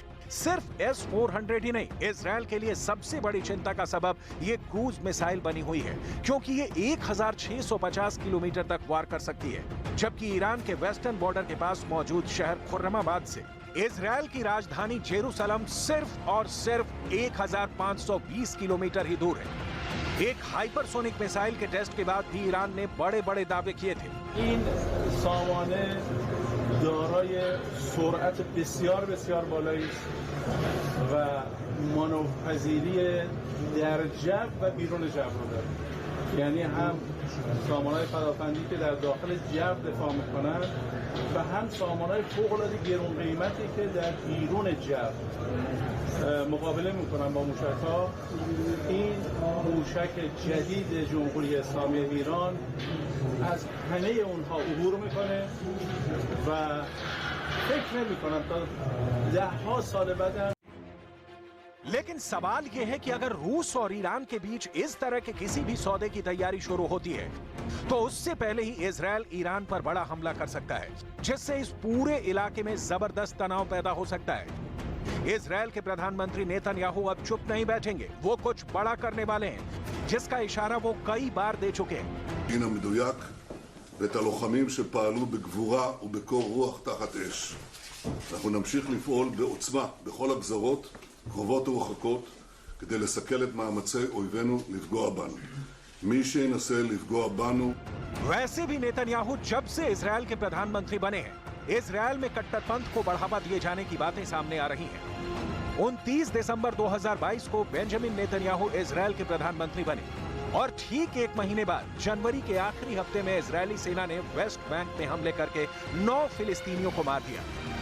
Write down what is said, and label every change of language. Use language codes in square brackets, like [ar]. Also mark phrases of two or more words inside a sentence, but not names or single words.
[hi] सिर्फ S-400 ही नहीं, इजरायल के लिए सबसे बड़ी चिंता का सबब ये [en] cruise missile [hi] बनी हुई है क्योंकि ये 1650 किलोमीटर तक वार कर सकती है, जबकि ईरान के [en] western border [hi] के पास मौजूद शहर खुर्रमाबाद से इजरायल की राजधानी जेरूसलम सिर्फ और सिर्फ 1520 किलोमीटर ही दूर है। एक [en] hypersonic missile [hi] के टेस्ट के बाद भी ईरान ने बड़े बड़े दावे किए थे। [fa] دارای سرعت بسیار بسیار بالایی است و مانورپذیری در جو و بیرون جو رو داره. یعنی هم سامانهای پدافندی که در داخل جو دفاع میکنن و هم سامانهای فوق‌العاده گران قیمتی که در بیرون جو مقابله میکنن با موشک‌ها. این موشک جدید جمهوری اسلامی ایران از همه اونها عبور میکنه و فکر نمیکنم تا 10 سال بعد. [hi] लेकिन सवाल यह है कि अगर रूस और ईरान के बीच इस तरह के किसी भी सौदे की तैयारी शुरू होती है तो उससे पहले ही इजरायल ईरान पर बड़ा हमला कर सकता है, जिससे इस पूरे इलाके में जबरदस्त तनाव पैदा हो सकता है। इजरायल के प्रधानमंत्री नेतन्याहू अब चुप नहीं बैठेंगे, वो कुछ बड़ा करने वाले हैं, जिसका इशारा वो कई बार दे चुके हैं। [he] ואת הלוחמים שפעלו בגבורה ובקור רוח תחת אש. אנחנו נמשיך לפעול בעוצמה בכל הגזרות, קרובות ורחוקות, כדי לסכל את מאמצי אויבינו לפגוע בנו. מי שינסה לפגוע बनु। [hi] वैसे भी नेतन्याहू जब से इजरायल के प्रधानमंत्री बने हैं, इजरायल में कट्टरपंथ को बढ़ावा दिए जाने की बातें सामने आ रही हैं। 29 दिसंबर 2022 को बेंजामिन नेतन्याहू इजरायल के प्रधानमंत्री बने और ठीक एक महीने बाद जनवरी के आखिरी हफ्ते में इजरायली सेना ने वेस्ट बैंक में हमले करके 9 फिलिस्तीनियों को मार दिया।